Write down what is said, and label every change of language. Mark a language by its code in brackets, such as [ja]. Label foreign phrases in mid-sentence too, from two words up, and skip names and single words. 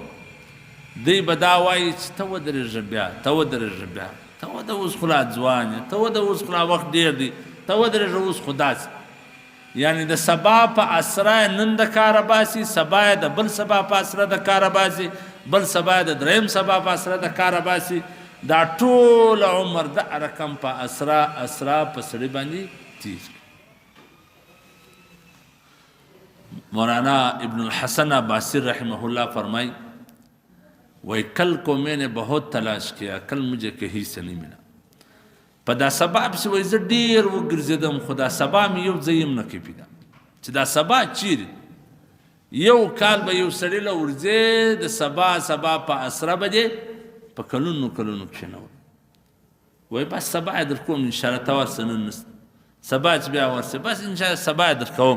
[ps] دی به دا وایي چې ته ودرېږه بیا، ته ودرېږه بیا، ته وده اوس خو لا ځوان یې، ته وده اوس خو لا وخت ډېر دی، ته ودرېږه اوس خو داسې. یعنی د سبا په اسره نن د کاره باسي، سبا یې د بل سبا په اسره د کاره باسي، بل سبا یې د دریم سبا په اسره د کاره باسي. دا ټول عمر د رقم په اسره په سړي باندې تیر. [ur] مولانا ابن الحسن عباسی رحمہ اللہ فرمائی وہی کل کو میں نے بہت تلاش کیا، کل مجھے کہیں سے نہیں ملا. [ps] په دا سبا پسې وایي زه ډېر وګرځېدم خو دا سبا مې یو ځای هم نه کېپېده چې دا سبا چیرې. یو کال به یو سړي له ورځې د سبا په اسره به دې په کلونو کښېنول. وایي بس سبا یې در کوم انشاءالله ته ورسه نن نسته، سبا چې بیا ورسه بس انشاءالله سبا یې در کوم.